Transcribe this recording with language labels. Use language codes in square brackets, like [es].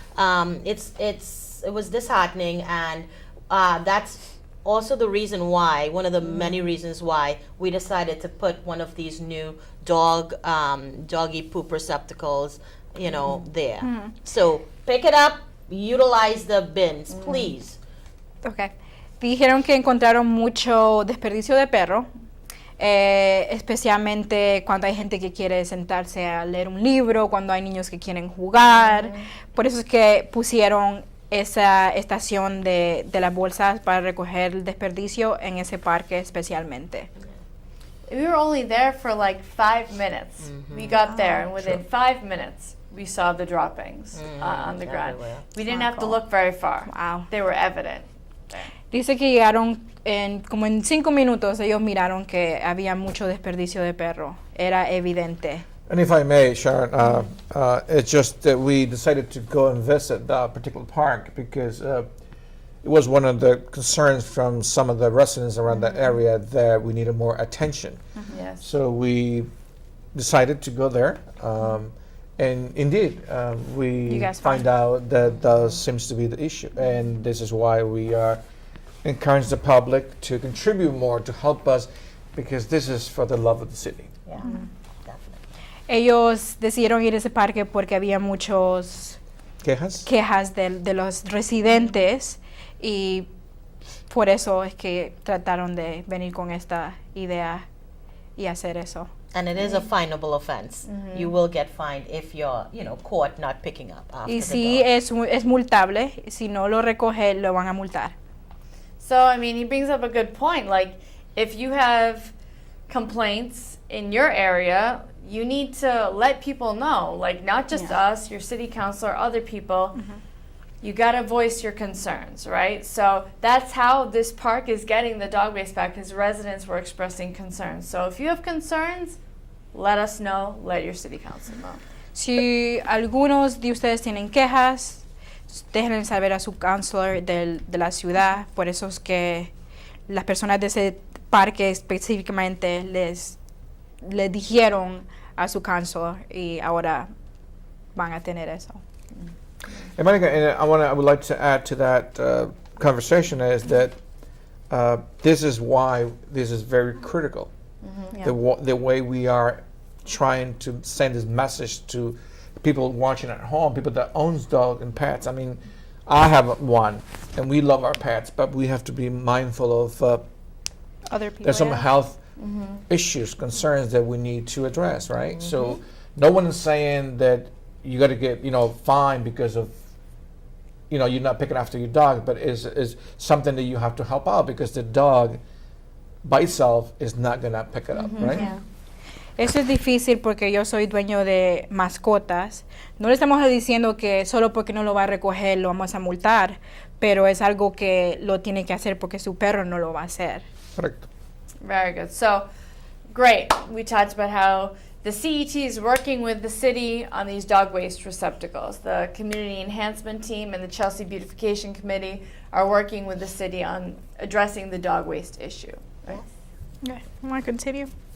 [en] It was disheartening, and that's also the reason why, one of the many reasons why we decided to put one of these new doggy poop receptacles, there. So pick it up, utilize the bins, please. [es] Okay. Dijeron que encontraron mucho desperdicio de perro. especialmente cuando hay gente que quiere sentarse a leer un libro, cuando hay niños que quieren jugar. Por eso es que pusieron esa estación de las bolsas para recoger el desperdicio en ese parque especialmente. [en] We were only there for like 5 minutes. We got there, and within 5 minutes, we saw the droppings on the ground. Everywhere. We didn't have to look very far. Wow. They were evident. [es] Dice que llegaron como en 5 minutos, ellos miraron que había mucho desperdicio de perro. Era evidente. [en] And if I may, Sharon, it's just that we decided to go and visit that particular park because it was one of the concerns from some of the residents around that area that we needed more attention. Yes. So we decided to go there. And indeed, we You guys find out that that seems to be the issue. And this is why we are encourage the public to contribute more to help us because this is for the love of the city. Yeah, definitely. [es] Ellos decidieron ir a ese parque porque había muchos ¿Quejas? quejas de los residentes y por eso es que trataron de venir con esta idea y hacer eso. [en] And it is a finable offense. You will get fined if you're, caught not picking up after [es] Y [en] the [es] sí [en] dog. [es] es multable, si no lo recoge lo van a multar. [en] So, I mean, he brings up a good point. Like, if you have complaints in your area, you need to let people know. Like, not just us, your city council, or other people. You got to voice your concerns, right? So that's how this park is getting the dog waste back, because residents were expressing concerns. So if you have concerns, let us know, let your city council know. [es] Si algunos de ustedes tienen quejas, déjenle saber a su counselor de la ciudad. Por eso es que las personas de ese parque específicamente les dijeron a su counselor y ahora van a tener eso. [en] And Monica, and I would like to add to that conversation is that this is why this is very critical. The way we are trying to send this message to people watching at home, people that owns dogs and pets. I mean, I have one, and we love our pets, but we have to be mindful of Other people. there's some health issues, concerns that we need to address, right? So no one is saying that you got to get fined because of you're not picking after your dog, but is something that you have to help out because the dog by itself is not gonna pick it up, right? Yeah. [es] Eso es difícil porque yo soy dueño de mascotas. No le estamos diciendo que solo porque no lo va a recoger lo vamos a multar, pero es algo que lo tiene que hacer porque su perro no lo va a hacer. [en] Correct. Very good. So, great. We talked about how the CET is working with the city on these dog waste receptacles. The Community Enhancement Team and the Chelsea Beautification Committee are working with the city on addressing the dog waste issue. Right? Okay. Want to continue?